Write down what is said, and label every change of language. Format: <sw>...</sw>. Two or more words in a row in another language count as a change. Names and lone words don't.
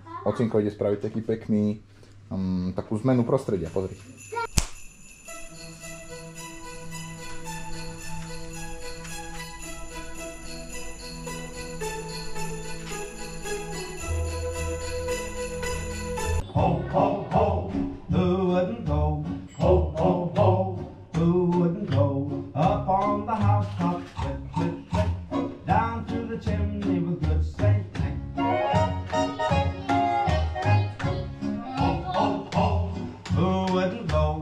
<sk>Ocinko ide spraviť taký pekný, takú zmenu prostredia, pozri.</sk> <en>Ho, ho, ho, who wouldn't go? Ho, ho, ho, who wouldn't go? Up on the housetop, click, click, click, down through the chimney with good Saint Nick. Ho, ho, ho, who wouldn't go?</en>